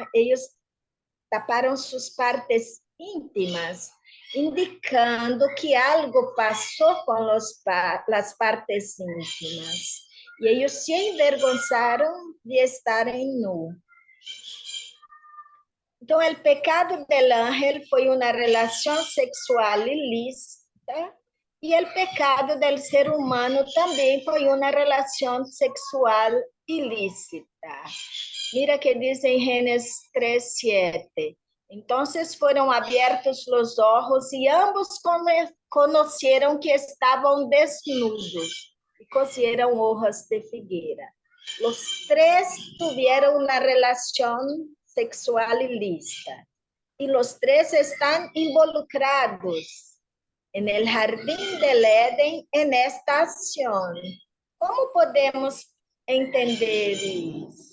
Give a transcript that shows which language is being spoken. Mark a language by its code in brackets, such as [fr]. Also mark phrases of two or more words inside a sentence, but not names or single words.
[pt] Eles taparam suas partes íntimas, indicando que algo passou com as partes íntimas. E eles se envergonzaram de estarem nus. Então, o pecado [es] del ángel [pt] foi uma relação sexual ilícita e o pecado [es] del ser humano [pt] também foi uma relação sexual ilícita. Mira que diz em Gênesis 3:7. Então foram abertos os olhos e ambos conheceram que estavam desnudos e [es] cosieron hojas de [pt] figueira. Os três tiveram uma relação sexual ilícita e os três estão involucrados no jardim [es] del Éden en esta [pt] ação. Como podemos entender isso?